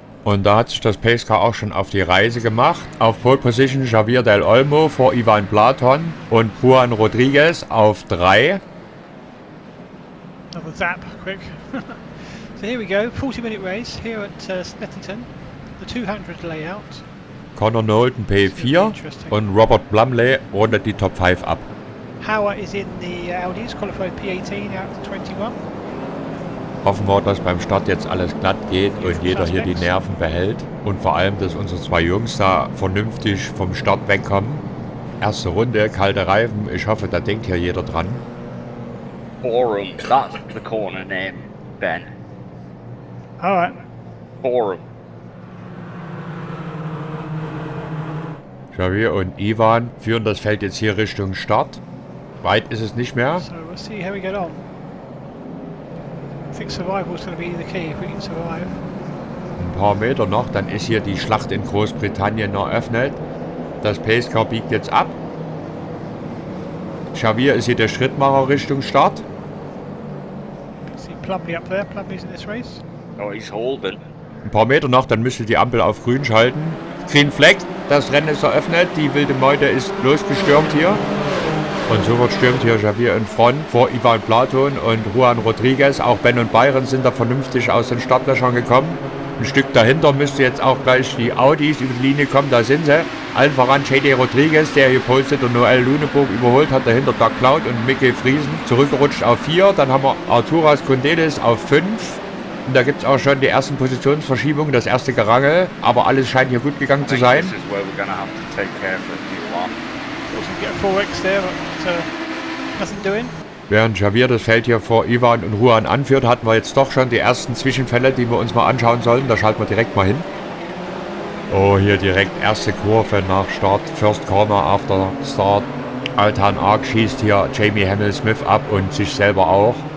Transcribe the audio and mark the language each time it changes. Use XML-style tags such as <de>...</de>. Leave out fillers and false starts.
<de>Und da hat sich das Pacecar auch schon auf die Reise gemacht. Auf Pole Position Javier Del Olmo vor Ivan Platon und Juan Rodriguez auf 3.</de> <en>Another zap, quick. So here we go, 40-minute race here at Snettington, the 200 layout.</en> <de>Connor Knowlton P4 und Robert Blumley rundet die Top 5 ab.</de> <en>Hauer is in the Audis, qualified P18 out of 21.</en> <de>Hoffen wir, dass beim Start jetzt alles glatt geht und jeder hier die Nerven behält. Und vor allem, dass unsere 2 Jungs da vernünftig vom Start wegkommen. Erste Runde, kalte Reifen. Ich hoffe, da denkt hier jeder dran.</de> <en>Forum, that's the corner name, Ben. Alright. Forum.</en> <de>Javier und Ivan führen das Feld jetzt hier Richtung Start. Weit ist es nicht mehr.</de> <en>So we'll see how we get on. I think survival is going to be the key if we can survive.</en> <de>Ein paar Meter noch, dann ist hier die Schlacht in Großbritannien eröffnet. Das Pacecar biegt jetzt ab. Javier ist hier der Schrittmacher Richtung Start.</de> <en>See Plumley up there. Plumley's in this race. Oh, he's holding.</en> <de>Ein paar Meter noch, dann müsste die Ampel auf grün schalten. Green Flag, das Rennen ist eröffnet. Die wilde Meute ist losgestürmt hier. Und sofort stürmt hier Javier in Front vor Ivan Platon und Juan Rodriguez. Auch Ben und Byron sind da vernünftig aus den Startlöchern gekommen. Ein Stück dahinter müsste jetzt auch gleich die Audis über die Linie kommen. Da sind sie. Allen voran J.D. Rodriguez, der hier Polstedt und Noel Luneburg überholt hat. Dahinter Doug Cloud und Mickey Friesen. Zurückgerutscht auf 4. Dann haben wir Arturas Condelis auf 5. Und da gibt es auch schon die ersten Positionsverschiebungen, das erste Gerangel. Aber alles scheint hier gut gegangen zu sein.</de> <en>This is where we're gonna have to take care for a few laps. Also get a 4X there, but nothing doing.</en> <de>Während Javier das Feld hier vor Ivan und Juan anführt, hatten wir jetzt doch schon die ersten Zwischenfälle, die wir uns mal anschauen sollten. Da schalten wir direkt mal hin. Oh, hier direkt erste Kurve nach Start.</de> <en>First Corner after Start.</en> <de>Altan Ark schießt hier Jamie Hamill-Smith ab und sich selber auch.</de>